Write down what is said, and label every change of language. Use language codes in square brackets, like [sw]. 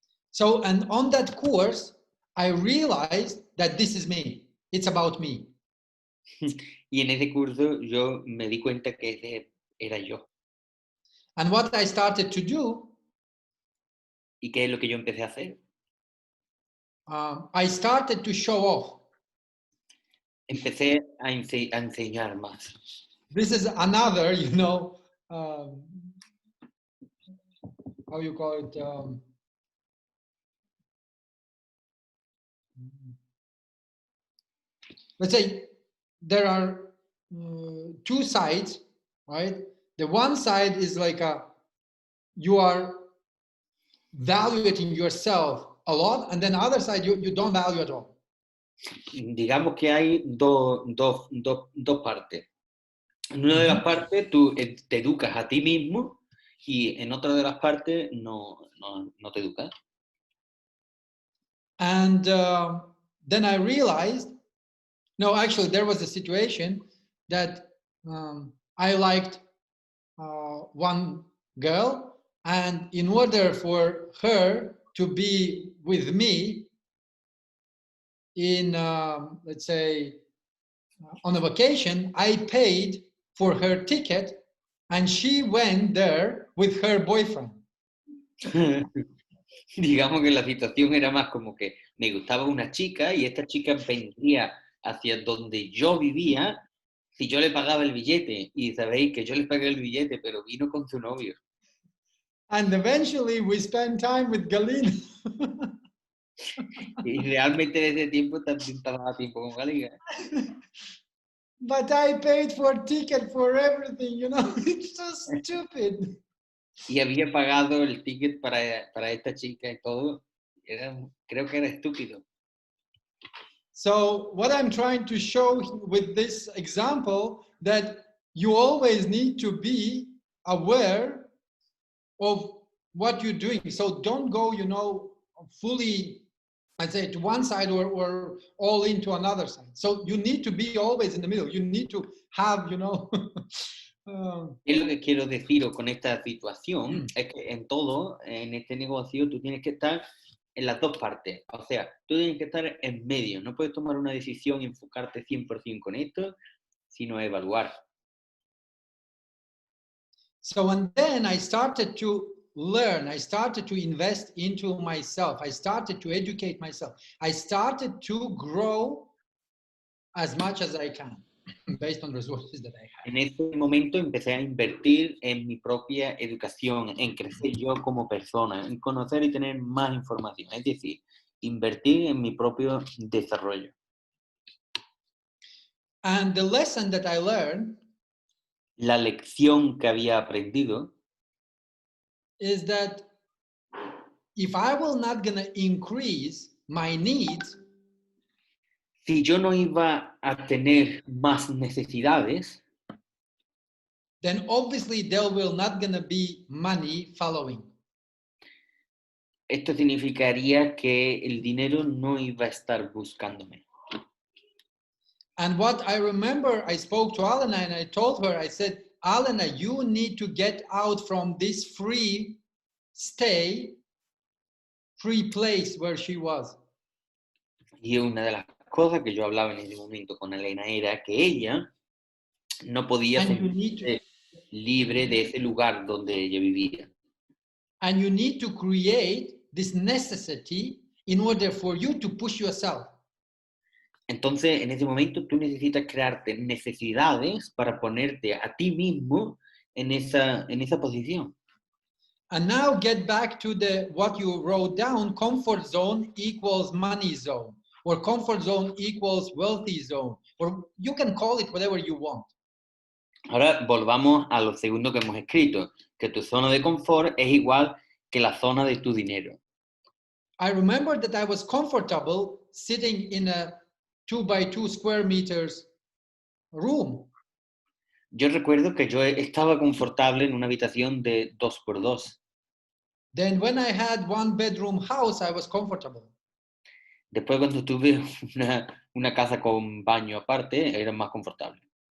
[en] So, and on that course, I realized that this is me. It's about me. [es] Y en ese curso yo me di cuenta que ese era yo. [en] And what I started to do, [es] ¿y qué es lo que yo empecé a hacer? [en] I started to show off. [es] Empecé a enseñar más. [en] This is another, how you call it, let's say there are two sides, right? The one side is like you are valuing yourself a lot, and then the other side you don't value at all. [es] Digamos que hay dos partes. En una de las partes tú te educas a ti mismo y en otra de las partes no te educas. [en] And then I realized, no, actually there was a situation that I liked one girl, and in order for her to be with me in, let's say, on a vacation, I paid for her ticket, and she went there with her boyfriend. [es] Digamos que la situación era más como que me gustaba una chica y esta chica vendría hacia donde yo vivía si yo le pagaba el billete. Y sabéis que yo le pagué el billete, pero vino con su novio. [en] And eventually we spent time with Galina. [es] Y realmente en ese tiempo también pasaba tiempo con Galina. [en] But I paid for ticket for everything, you know. It's so stupid. [es] Y había pagado el ticket para esta chica y todo. Creo que era estúpido. [en] So what I'm trying to show with this example, that you always need to be aware of what you're doing. So don't go, you know, fully, I'd say, to one side or all into another side. So you need to be always in the middle. You need to have, you know. [es] Es lo que quiero decir con esta situación, es que en todo, en este negocio, tú tienes que estar en las dos partes. O sea, tú tienes que estar en medio. No puedes tomar una decisión y enfocarte 100% con esto, sino evaluar. [en] So, and then I started to learn. I started to invest into myself. I started to educate myself. I started to grow as much as I can based on resources that I have. [es] En ese momento empecé a invertir en mi propia educación, en crecer yo como persona, en conocer y tener más información. Es decir, invertir en mi propio desarrollo. [en] And the lesson that I learned, [es] la lección que había aprendido, [en] is that if I will not gonna increase my needs, [es] si yo no iba a tener más necesidades, [en] then obviously there will not gonna be money following. [es] esto significaría que el dinero no iba a estar buscándome. [en] And what I remember, I spoke to Alena and I told her, I said, Alena, you need to get out from this free stay, free place where she was. [es] Y una de las cosas que yo hablaba en ese momento con Elena era que ella no podía sentirse libre de ese lugar donde ella vivía. [en] And you need to create this necessity in order for you to push yourself. [es] Entonces, en ese momento, tú necesitas crearte necesidades para ponerte a ti mismo en esa posición. [en] And now get back to what you wrote down, comfort zone equals money zone, or comfort zone equals wealthy zone, or you can call it whatever you want. [es] Ahora volvamos a lo segundo que hemos escrito, que tu zona de confort es igual que la zona de tu dinero. [en] I remember that I was comfortable sitting in a 2x2 square meters room. [es] Yo recuerdo que yo estaba confortable en una habitación de 2x2. [en] Then when I had one bedroom house, I was comfortable. [es] Después cuando tuve una casa con baño aparte, era más confortable.